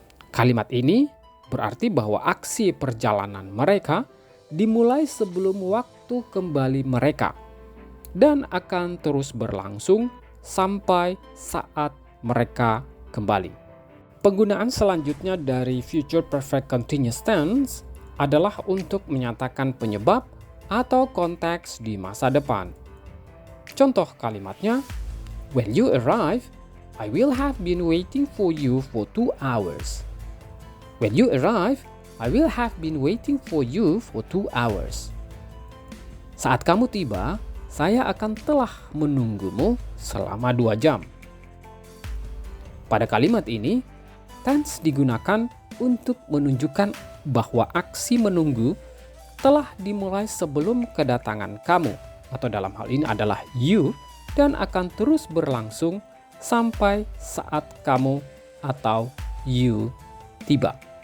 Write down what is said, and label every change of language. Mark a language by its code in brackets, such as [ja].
[id] Kalimat ini berarti bahwa aksi perjalanan mereka dimulai sebelum waktu kembali mereka dan akan terus berlangsung sampai saat mereka kembali. Penggunaan selanjutnya dari future perfect continuous tense adalah untuk menyatakan penyebab atau konteks di masa depan. Contoh kalimatnya, [en] when you arrive, I will have been waiting for you for 2 hours. When you arrive, I will have been waiting for you for 2 hours. [id] Saat kamu tiba, saya akan telah menunggumu selama 2 jam. Pada kalimat ini, tense digunakan untuk menunjukkan bahwa aksi menunggu telah dimulai sebelum kedatangan kamu, atau dalam hal ini adalah you, dan akan terus berlangsung sampai saat kamu atau you tiba.